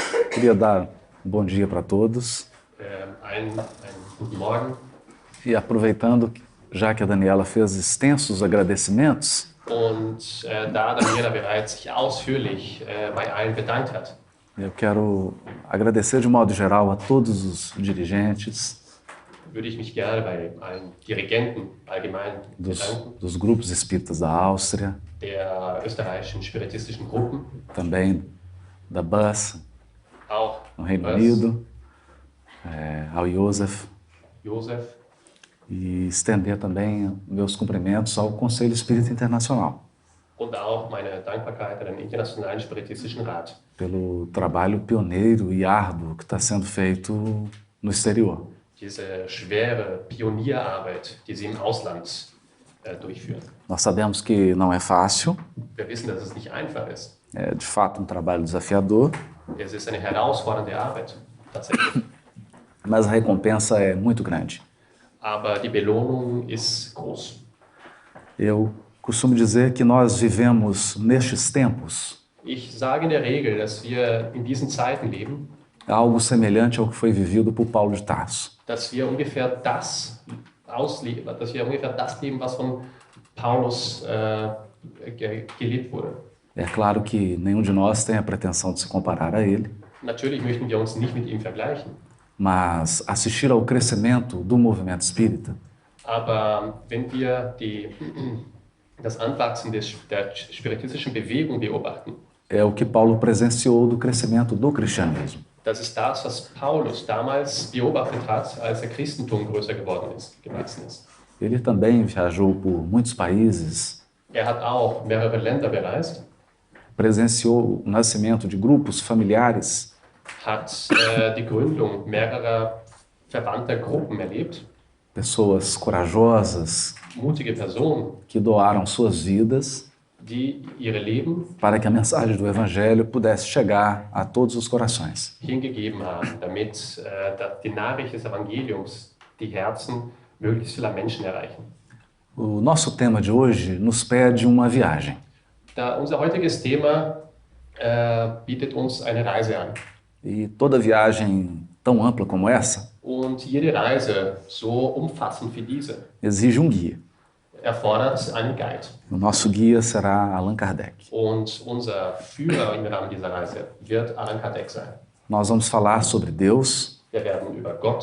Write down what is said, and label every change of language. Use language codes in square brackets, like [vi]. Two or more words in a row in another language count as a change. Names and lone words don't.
[pt] Queria dar um bom dia para todos [de] Einen guten Morgen. [pt] e aproveitando, já que a Daniela fez extensos agradecimentos, [de] Und da Daniela bereits sich ausführlich bei allen bedankt hat, [pt] eu quero agradecer de modo geral a todos os dirigentes [de] würde ich mich gerne bei allen Dirigenten allgemein bedanken, [pt] dos grupos espíritas da Áustria, [de] der österreichischen spiritistischen Gruppen, [pt] também da BUS, [de] auch [pt] no Reino Bas, Unido, ao Joseph, Josef, e estender também meus cumprimentos ao Conselho Espírita Internacional [de] und auch meine Dankbarkeit an den Internationalen Spiritistischen Rat [pt] pelo trabalho pioneiro e árduo que está sendo feito no exterior. [de] diese schwere Pionierarbeit, die sie im Ausland durchführen. [pt] Nós sabemos que não é fácil, [de] Wir wissen, dass es nicht einfach ist. [pt] é de fato um trabalho desafiador, [de] Es ist eine herausfordernde Arbeit, tatsächlich. [pt] mas a recompensa é muito grande. [de] Aber die Belohnung ist groß. [pt] Eu costumo dizer que nós vivemos nestes tempos [de] Ich sage in der Regel, dass wir in diesen Zeiten leben, [pt] algo semelhante ao que foi vivido por Paulo de Tarso. [de] dass wir ungefähr das leben, was von Paulus gelebt wurde. [pt] É claro que nenhum de nós tem a pretensão de se comparar a ele, [de] Natürlich möchten wir uns nicht mit ihm vergleichen, [pt] mas assistir ao crescimento do movimento espírita [de] aber wenn wir das Anwachsen der spiritistischen Bewegung beobachten, [pt] é o que Paulo presenciou do crescimento do cristianismo. [de] das ist das, was Paulus damals beobachtet hat, als der Christentum größer geworden ist. [pt] Ele também viajou por muitos países, [de] Er hat auch mehrere Länder bereist, [pt] presenciou o nascimento de grupos familiares, [de] hat die Gründung mehrerer verwandter Gruppen erlebt, [pt] pessoas corajosas [de] mutige Personen, [pt] que doaram suas vidas [de] die ihre Leben [pt] para que a mensagem do Evangelho pudesse chegar a todos os corações. [de] hingegeben haben, damit die Nachricht des Evangeliums die Herzen möglichst vieler Menschen erreichen. [pt] O nosso tema de hoje nos pede uma viagem. [de] Unser heutiges Thema bietet uns eine Reise an. [pt] E toda viagem tão ampla como essa [de] Und jede Reise, so umfassend wie diese, [pt] exige um guia. [de] erfordert einen Guide. [pt] O nosso guia será Allan Kardec. [de] Und unser Führer im Rahmen dieser Reise wird Allan Kardec sein. [pt] Nós vamos falar sobre Deus [de] Wir werden über Gott